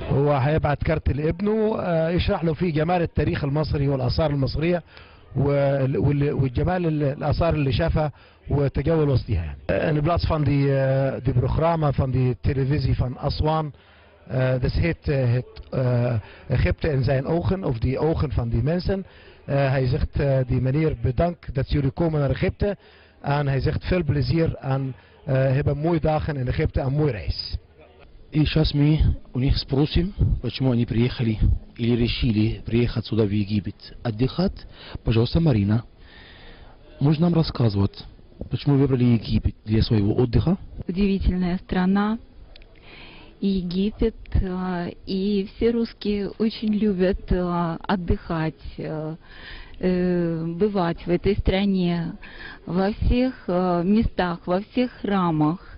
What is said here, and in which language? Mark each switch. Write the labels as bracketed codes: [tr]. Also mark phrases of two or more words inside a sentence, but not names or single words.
[ar] هو هيبعت كارت لابنه يشرح له فيه جمال التاريخ المصري والآثار المصرية والجمال الآثار اللي شافها وتجول وسطها يعني. [nl] In plaats van die programma van die televisie van Aswan, dat heet Egypte in zijn ogen, of die ogen van die mensen. Hij zegt die meneer bedankt dat jullie komen naar Egypte en hij zegt veel plezier en hebben mooie dagen in Egypte en mooie reis. [ru] И сейчас мы у них спросим, почему они приехали или решили приехать сюда в Египет отдыхать. Пожалуйста, Марина, можно нам рассказывать, почему вы выбрали Египет для своего отдыха? Удивительная страна, Египет, и все русские очень любят отдыхать, бывать в этой стране, во всех местах, во всех храмах.